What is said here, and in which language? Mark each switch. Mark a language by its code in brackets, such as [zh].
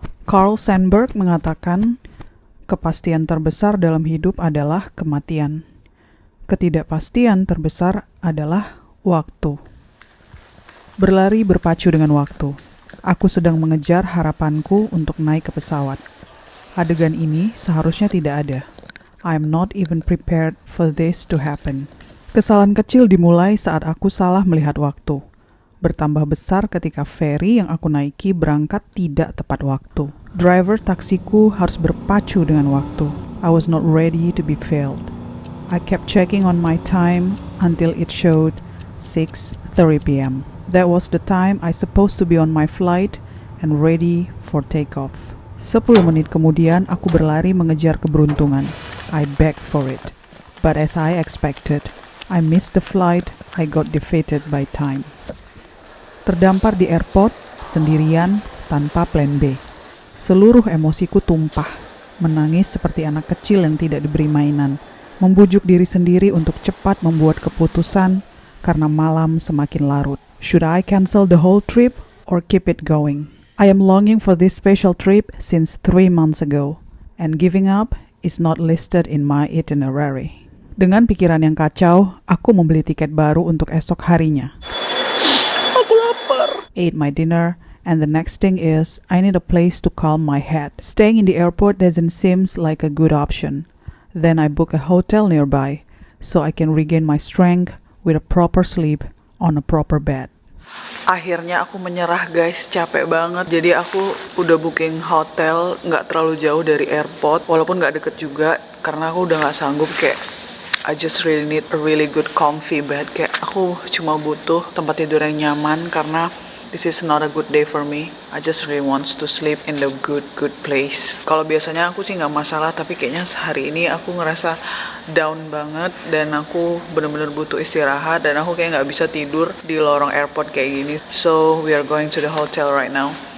[id] Carl Sandburg mengatakan, kepastian terbesar dalam hidup adalah kematian. Ketidakpastian terbesar adalah waktu. Berlari berpacu dengan waktu. Aku sedang mengejar harapanku untuk naik ke pesawat. Adegan ini seharusnya tidak ada. [en] I am not even prepared for this to happen. [id] Kesalahan kecil dimulai saat aku salah melihat waktu. Bertambah besar ketika ferry yang aku naiki berangkat tidak tepat waktu. Driver taksiku harus berpacu dengan waktu. [en] I was not ready to be failed. I kept checking on my time until it showed 6:30 p.m. That was the time I supposed to be on my flight and ready for takeoff. [id] 10 menit kemudian aku berlari mengejar keberuntungan. [en] I begged for it. But as I expected, I missed the flight. I got defeated by time. [id] Terdampar di airport, sendirian, tanpa plan B. Seluruh emosiku tumpah, menangis seperti anak kecil yang tidak diberi mainan, membujuk diri sendiri untuk cepat membuat keputusan karena malam semakin larut. [en] Should I cancel the whole trip or keep it going? I am longing for this special trip since 3 months ago, and giving up is not listed in my itinerary. [id] Dengan pikiran yang kacau, aku membeli tiket baru untuk esok harinya. [en] Ate my dinner, and the next thing is I need a place to calm my head. Staying in the airport doesn't seem like a good option. Then I book a hotel nearby so I can regain my strength with a proper sleep on a proper bed. [id] Akhirnya aku menyerah guys, capek banget. Jadi aku udah booking hotel nggak terlalu jauh dari airport, walaupun nggak deket juga, karena aku udah nggak sanggup. [en] Kayak I just really need a really good comfy bed. [id] Kayak aku cuma butuh tempat tidur yang nyaman karena [en] this is not a good day for me. I just really wants to sleep in the good place. [id] Kalau biasanya aku sih nggak masalah, tapi kayaknya hari ini aku ngerasa down banget dan aku bener-bener butuh istirahat dan aku kayak nggak bisa tidur di lorong airport kayak gini. [en] So we are going to the hotel right now.